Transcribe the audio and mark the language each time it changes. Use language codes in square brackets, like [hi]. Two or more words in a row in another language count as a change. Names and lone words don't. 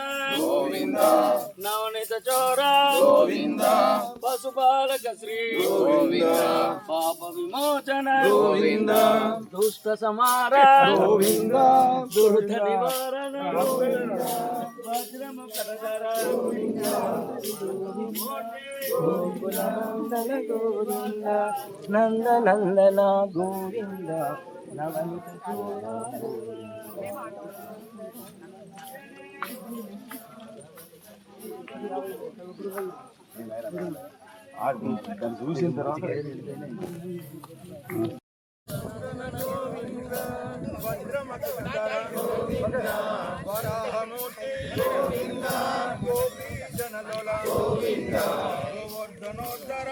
[sa] गोविंद, नवनीत चोर गोविंद, पशुपालक श्री गोविंद, पाप विमोचन गोविंद, दुष्ट संहार गोविंद, दुर्ध निवारण गोविंद, वज्रमुखधर गोविंद, गोकुलनंदन गोविंद, नंद नंदन गोविंद, नवनीत चोर [te] చూసిన తర్వాత [sa] వరాహమూర్తి గోవింద, గోపీ జనలోల గోవింద, గోవర్ధనోద్ధర